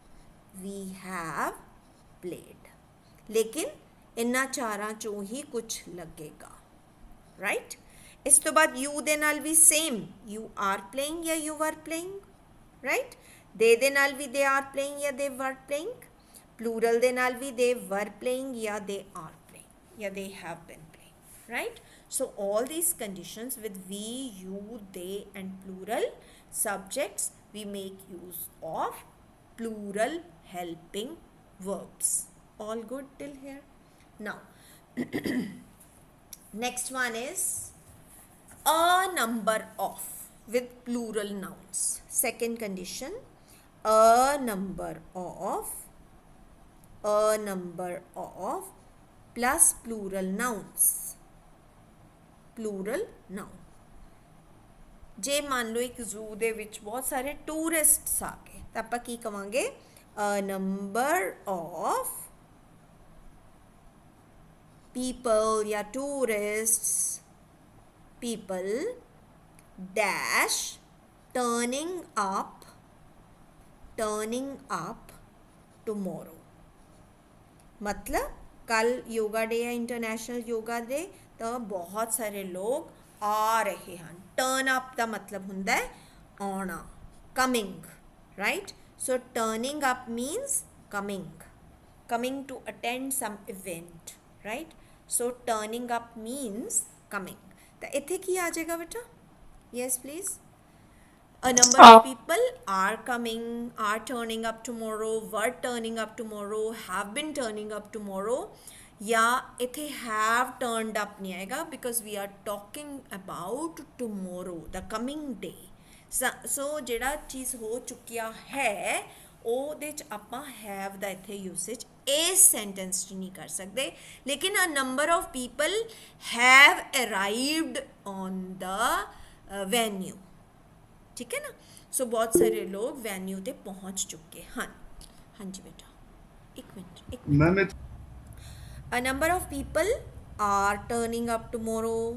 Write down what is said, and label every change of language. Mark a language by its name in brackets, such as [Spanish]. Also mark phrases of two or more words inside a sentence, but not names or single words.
[Punjabi] ਲੇਕਿਨ ਇਨ੍ਹਾਂ ਚਾਰਾਂ ਚੋਂ ਹੀ ਕੁਝ ਲੱਗੇਗਾ ਰਾਈਟ ਇਸ ਤੋਂ ਬਾਅਦ you ਦੇ ਨਾਲ ਵੀ ਸੇਮ [English] you are playing ਜਾਂ you were playing ਰਾਈਟ [Punjabi] ਦੇ ਨਾਲ ਵੀ [English] they are playing ਜਾਂ they were playing plural [Punjabi] ਦੇ ਨਾਲ ਵੀ [English] they were playing ਜਾਂ they are playing ਜਾਂ they have been playing right so all these conditions with we you they and plural subjects we make use of plural helping verbs all good till here now next one is a number of with plural nouns second condition a number of plus plural nouns plural noun [Punjabi] ਜੇ ਮੰਨ ਲਓ ਇੱਕ ਜ਼ੂ ਦੇ ਵਿੱਚ ਬਹੁਤ ਸਾਰੇ ਟੂਰਿਸਟਸ ਆ ਗਏ ਤਾਂ ਆਪਾਂ ਕੀ ਕਵਾਂਗੇ [English] a number of people [Punjabi] ਜਾਂ [English] tourists people dash turning up [Hindi] tomorrow मतलब कल योगा डे है इंटरनेशनल योगा डे तो बहुत सारे लोग आ रहे हैं [English] turn up [Hindi] का मतलब हुंदा है आना [English] coming right so turning up means coming to attend some event right so turning up means coming [Punjabi] ਤਾਂ ਇੱਥੇ ਕੀ ਆ ਜਾਏਗਾ ਬੇਟਾ [English] yes please a number of people are coming are turning up tomorrow were turning up tomorrow have been turning up tomorrow [Punjabi] ਯਾ ਇੱਥੇ [English] have turned up [Punjabi] ਨਹੀਂ ਆਏਗਾ [English] because we are talking about tomorrow the coming day so [Punjabi] ਜਿਹੜਾ ਚੀਜ਼ ਹੋ ਚੁੱਕਿਆ ਹੈ ਉਹਦੇ 'ਚ ਆਪਾਂ have ਦਾ ਇੱਥੇ ਯੂਸੇਜ ਇਸ ਸੈਂਟੈਂਸ 'ਚ ਨਹੀਂ ਕਰ ਸਕਦੇ ਲੇਕਿਨ [English] a number of people have arrived on the venue [Hindi] ठीक है ना सो बहुत सारे लोग वेन्यू ते पहुंच चुके हैं हाँ जी बेटा एक मिनट [English] a number of people are turning up tomorrow